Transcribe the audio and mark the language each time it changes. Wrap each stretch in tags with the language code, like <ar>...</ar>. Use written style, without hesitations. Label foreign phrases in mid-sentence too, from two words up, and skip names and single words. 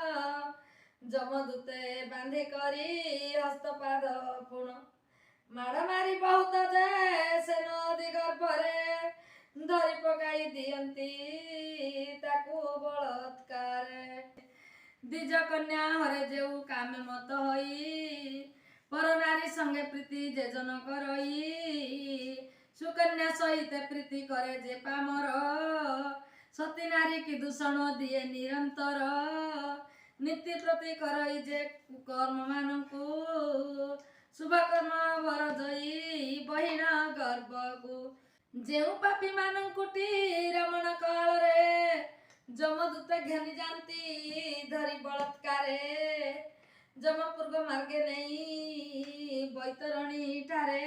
<or>ଯମଦୂତେ ବାନ୍ଧି କରି ହସ୍ତପାଦ ପୁଣ ମାଡ଼ ମାରି ବହୁତ ଯେ ସେ ନଦୀ ଗର୍ଭରେ ଧରି ପକାଇ ଦିଅନ୍ତି ତାକୁ ବଳତ୍କାରେ ଦ୍ୱିଜ କନ୍ୟା ହରେ ଯେଉ କାମେ ମତ ହୋଇ ପର ନାରୀ ସଙ୍ଗେ ପ୍ରୀତି ଯେଜନ କରଇ ସୁକନ୍ୟା ସହିତ ପ୍ରୀତି କରେ ଯେ ପାମର ସତୀ ନାରୀ କି ଦୂଷଣ ଦିଏ ନିରନ୍ତର ନୀତି ପ୍ରତି କରଇ ଯେ କର୍ମ ମାନଙ୍କୁ ଶୁଭ କର୍ମ ବର ଜଇ ବହିଣ ଗର୍ଭକୁ ଜେଉ ପାପୀ ମାନକୁଟୀ ରମଣ କାଳରେ ଜମଦୂତ ଘେନୀ ଜାତୀ ଧରୀ ବଳାତ୍କାରେ ଜମପୂର୍ବ ମାର୍ଗେ ନହୀଁ ବୈତରଣୀ ଠାରେ</or>